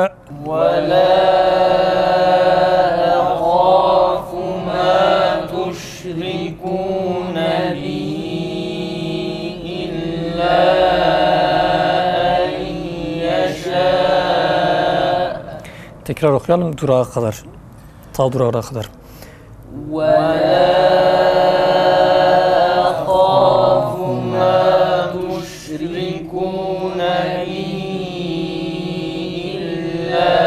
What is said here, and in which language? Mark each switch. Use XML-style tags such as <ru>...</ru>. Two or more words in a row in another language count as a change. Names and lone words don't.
<ar>ولا أخاف ما تشركون به إلا أن يشاء.</ar> <tr>Tekrar okuyalım durağa kadar. Ta durağına kadar.</tr> <ar>ولا أخاف ما تشركون به إلا</ar>